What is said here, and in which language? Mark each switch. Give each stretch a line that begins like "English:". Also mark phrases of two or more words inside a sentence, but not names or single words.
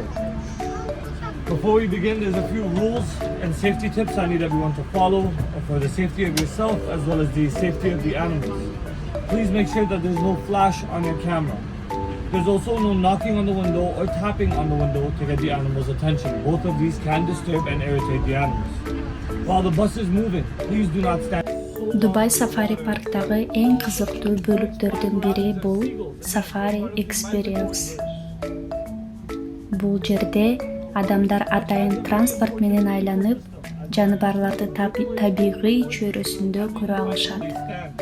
English: Before we begin, there's a few rules and safety tips I need everyone to follow for the safety of yourself as well as the safety of the animals. Please make sure that there's no flash on your camera. There's also no knocking on the window or tapping on the window to get the animal's attention. Both of these can disturb and irritate the animals. While the bus is moving, please do not stand.
Kyrgyz: Дубай Сафари парктагы эң кызыктуу бөлүктөрдүн бири бул Safari Experience. Бул жерде адамдар атайын транспорт менен айланып, жаныбарларды табигый чөйрөсүндө көрө алышат.